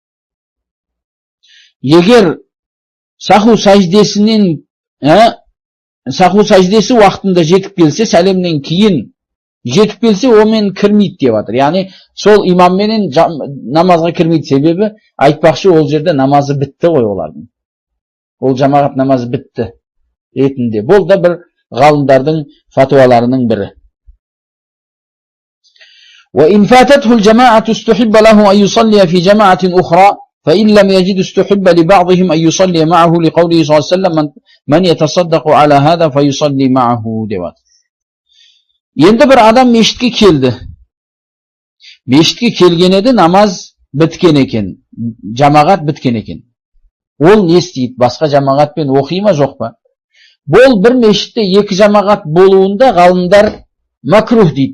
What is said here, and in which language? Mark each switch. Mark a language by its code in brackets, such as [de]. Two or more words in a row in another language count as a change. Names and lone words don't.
[kk] Егер саху сәждесі уақытында жетіп келсе, сәлемнен кейін жетіп келсе, омен кірмейді деп жатыр. Яғни сол имамменен намазға кірмейді. Себебі айтпақшы, ол жерде намазы бітті ғой олардың. Ол жамағат намазы бітті ретінде. Бұл да бір ғалымдардың фатуаларының бірі. [ar] وإن فاتته الجماعة استحب له أن يصلي في جماعة أخرى فإن لم يجد استحب لبعضهم أن يصلي معه لقوله صلى الله عليه وسلم من يتصدق على هذا فيصلي معه ديوات. [kk] Енді бір адам мешітке келді. Мешітке келген еді, намаз біткен екен, жамағат біткен екен. Ол не істейді? Басқа жамағатпен оқи ма, жоқ па? Бұл бір мешітте екі жамағат болуында ғалымдар макрух дейді.